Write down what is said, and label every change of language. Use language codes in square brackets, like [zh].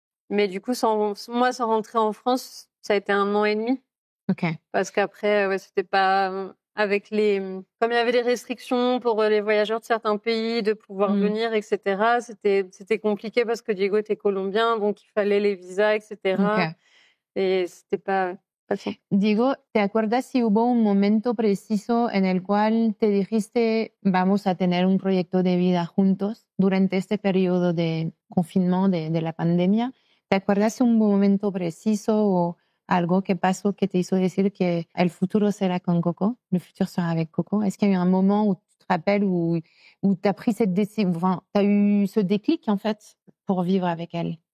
[fr] Mais du coup, sans rentrer en France, ça a été 1 an et demi. Ok. Parce qu'après, ouais, c'était pas avec comme il y avait des restrictions pour les voyageurs de certains pays de pouvoir venir, etc. C'était compliqué parce que Diego était colombien, donc il fallait les visas, etc. Okay. Y c'était pas fácil. [es] Diego, ¿te acuerdas si hubo un momento preciso en el cual te dijiste vamos a tener un proyecto de vida juntos durante este periodo de confinement de la pandemia? ¿Te acuerdas un momento preciso o algo que pasó que te hizo decir que el futuro será con Coco, [fr] le futur sera avec Coco? Est-ce qu'il y a eu un moment où tu te rappelles où tu as pris cette décision, enfin, tu as eu ce déclic en fait pour vivre avec elle?